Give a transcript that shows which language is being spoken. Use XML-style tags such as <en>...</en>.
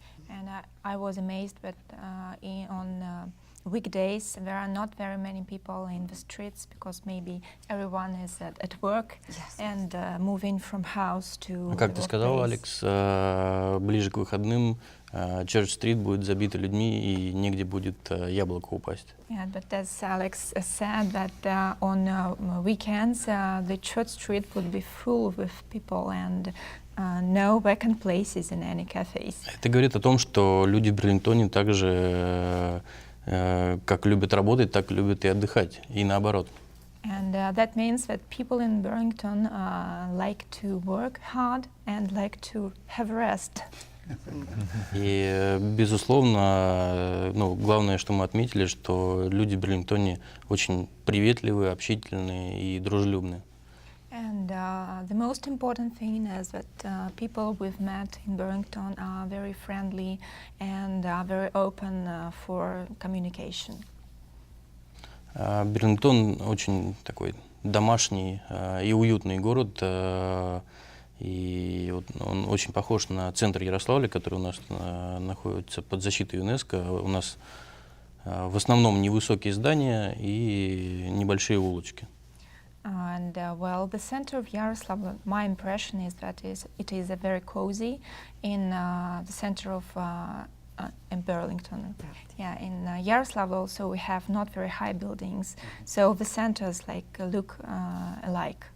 <en>And I was amazed that on weekdays there are not very many people in the streets because maybe everyone is at work and moving from house to</en> <ru>Как ты сказал, Алекс, ближе к выходным Чёрч-стрит будет забита людьми и негде будет яблоко упасть.</ru> <en>Yeah, but as Alex said, that on weekends the Church Street would be full with people and no vacant places in any cafes.</en> <ru>Это говорит о том, что люди в Берлингтоне также как любят работать, так любят и отдыхать, и наоборот.</ru> <en>And that means that people in Burlington like to work hard and like to have rest.</en> <ru>И, безусловно, главное, что мы отметили, что люди в Берлингтоне очень приветливые, общительные и дружелюбные.</ru> <en>And the most important thing is that people we've met in Burlington are very friendly and are very open for communication.</en> <ru>Берлингтон очень такой домашний и уютный город, и он очень похож на центр Ярославля, который у нас находится под защитой ЮНЕСКО. У нас в основном невысокие здания и небольшие улочки.</ru> <en>And well, the center of Yaroslavl, my impression is that it is a very cozy in the center of in Burlington. Yeah, in Yaroslavl also we have not very high buildings, so the centers look alike.</en>